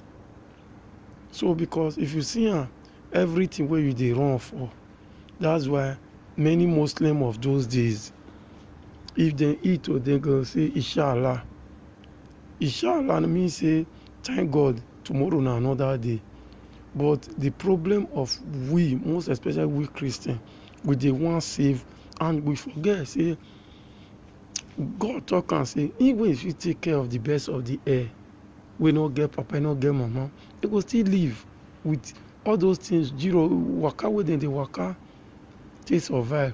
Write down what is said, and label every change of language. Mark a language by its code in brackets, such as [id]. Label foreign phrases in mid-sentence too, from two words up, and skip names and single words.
[pcm] So because if you see everything where you dey run for, that's why many Muslims of those days, if they eat or they go say inshallah. Inshallah means say thank God, tomorrow na another day. But the problem of we, most especially we Christians, we dey want save and we forget say God talk and say even if you take care of the best of the air, we no get papa, no get mama, they go still live with all those things. Zero waka wey dem dey waka take survive.